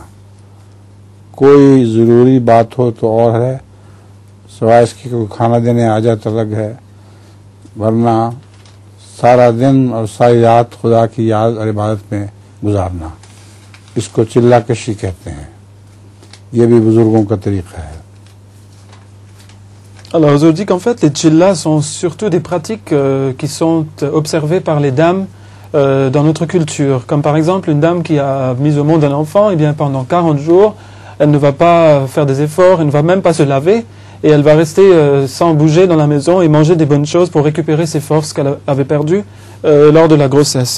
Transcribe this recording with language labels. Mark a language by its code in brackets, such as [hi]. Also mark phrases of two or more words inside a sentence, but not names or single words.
[hi] कोई ज़रूरी बात हो तो और है, सिवाय इसकी कोई खाना देने आ जाए तो अलग है, वरना सारा दिन और सारी रात खुदा की याद और इबादत में गुजारना, इसको चिल्ला कशी कहते हैं। ये भी बुजुर्गों का तरीका है। [fr] Alors, Huzour dit qu'en fait, les chillas sont surtout des pratiques qui sont observées par les dames dans notre culture. Comme par exemple, une dame qui a mis au monde un enfant, et bien pendant 40 jours, elle ne va pas faire des efforts, elle ne va même pas se laver, et elle va rester sans bouger dans la maison et manger des bonnes choses pour récupérer ses forces qu'elle avait perdues lors de la grossesse.